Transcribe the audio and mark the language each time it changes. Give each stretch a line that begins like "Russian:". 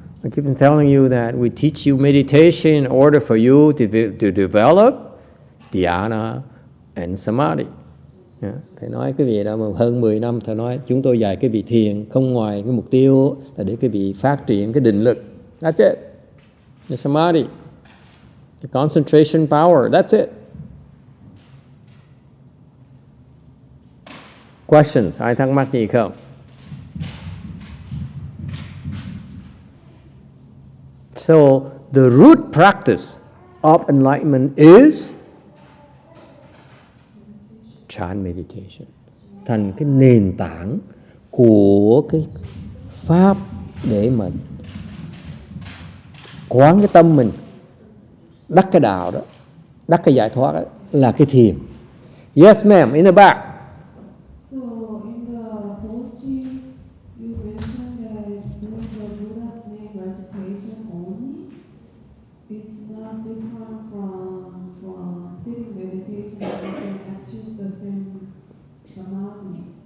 English: I keep on telling you that we teach you meditation in order for you to develop dhyana and samadhi.
Vietnamese: Thầy nói cái vị đó mà hơn 10 năm thầy nói chúng tôi dạy cái vị thiền không ngoài cái mục tiêu là để cái vị phát triển cái định lực.
English: That's it. The samadhi, the concentration power. That's it. Questions?
Vietnamese: Ai thắc mắc gì không?
English: So the root practice of enlightenment is Chan meditation.
Vietnamese: Thành cái nền tảng của cái pháp để mà quán cái tâm mình, đắc cái đạo đó, đắc cái giải thoát đó, là cái thiền.
English: Yes ma'am, in the back. So in the Hoji, you mentioned that doing the Buddha's name recitation only. It's not different from sitting meditation. You can achieve the same samadhi.